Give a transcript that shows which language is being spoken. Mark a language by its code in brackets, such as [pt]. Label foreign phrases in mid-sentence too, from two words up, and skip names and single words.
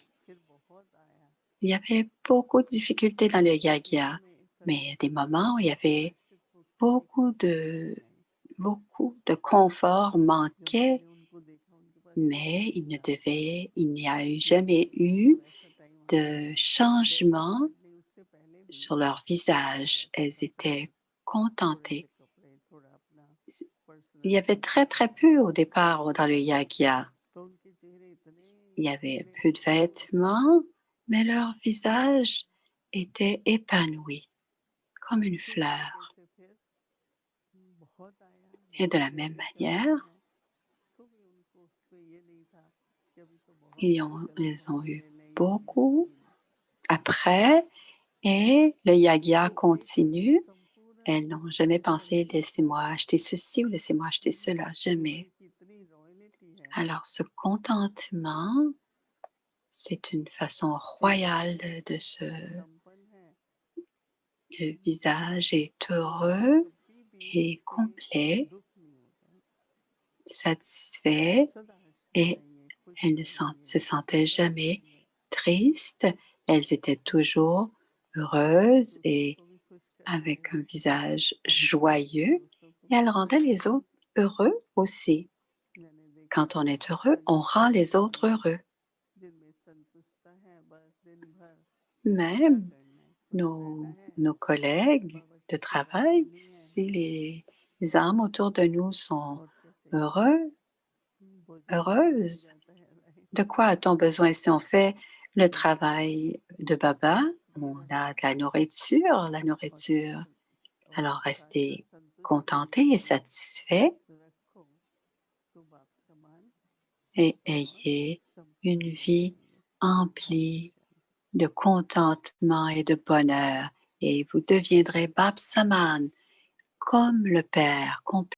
[fr] Il y avait beaucoup de difficultés dans le yagya, mais il y a des moments où il y avait beaucoup de confort manquait, mais il n'y a jamais eu de changement sur leur visage. Elles étaient contentées. Il y avait très, très peu au départ dans le yagya. [hi] तो उनके चेहरे इतने [fr] Il y avait [hi] खिले [fr] peu de [hi] और [fr] vêtements, mais leur visage était épanoui, comme une [hi] इसी तरीके [fr] fleur. [hi] से फिर बहुत आया, [fr] Et de [hi] बहुत [fr] la même [hi] जल्दी चल रहे [fr] manière, [hi] हैं, तो भी उनको उस पे ये नहीं था कि अभी तो बहुत आगे चले [fr] ils [hi] हैं, [fr] ont eu [hi] हमें नहीं मिलना [fr] beaucoup [hi] चाहिए। [fr] après et le yagya [hi] तो एक [fr] continue. [hi] संपूर्ण [fr] Elles n'ont jamais pensé: [hi] शरीर को [fr] «Laissez-moi acheter ceci ou laissez-moi acheter cela», jamais. [hi] चेहरे की इतनी रॉयलिटी है [fr] Alors ce contentement, c'est une façon [hi] चेहरा [fr] royale de se [hi] संपन्न है, [fr] le visage est heureux [hi] कभी भी [fr] et [hi] उससे [fr] complet, [hi] दुख नहीं होता, [fr] satisfait [hi] सदा हंसते [fr] et [hi] रहिए, खुश [fr] elles ne [hi] रहिए, [fr] se sentaient [hi] सदा [fr] jamais [hi] हंसिए, [fr] tristes. Elles étaient toujours heureuses [hi] दूसरों [fr] et [hi] को भी खुश [fr] avec [hi] करिए, [fr] un visage [hi] अपने आप को [fr] joyeux [hi] दूसरों को [fr] et elles [hi] खुश [fr] rendaient les [hi] रखिए। [fr] autres heureux aussi. [hi] मैंने देखा [fr] Quand on [hi] है [fr] est heureux, [hi] ऐसा [fr] on rend [hi] जीवन [fr] les autres [hi] जीना [fr] heureux. [hi] जिनमें संतुष्टता है, बस दिन भर क्या [fr] Même [hi] करना है, खुश रहना है, [fr] nos collègues [hi] बस [fr] de [hi] सेवा [fr] travail, [hi] करनी है [fr] si les âmes autour de nous sont [hi] और क्या चाहिए। [fr] heureux, [hi] भोजन तो मिल ही [fr] heureuses, [hi] जाता है, राइट। [fr] de quoi a-t-on besoin si on fait le travail de Baba? On [hi] मेरा [fr] a de [hi] सबसे [fr] la [hi] और [fr] nourriture. [hi] और [fr] Alors [hi] शाश्वत [fr] restez [hi] संतुष्टि [fr] contentés et satisfaits [hi] रखो, तो बाप समान [fr] et [hi] सुख और [fr] ayez une [hi] संपूर्ण [fr] vie [hi] रहेंगे। [fr] emplie [hi] शांति। [fr] de contentement et de bonheur et vous deviendrez [hi] बाप समान [fr] comme le Père,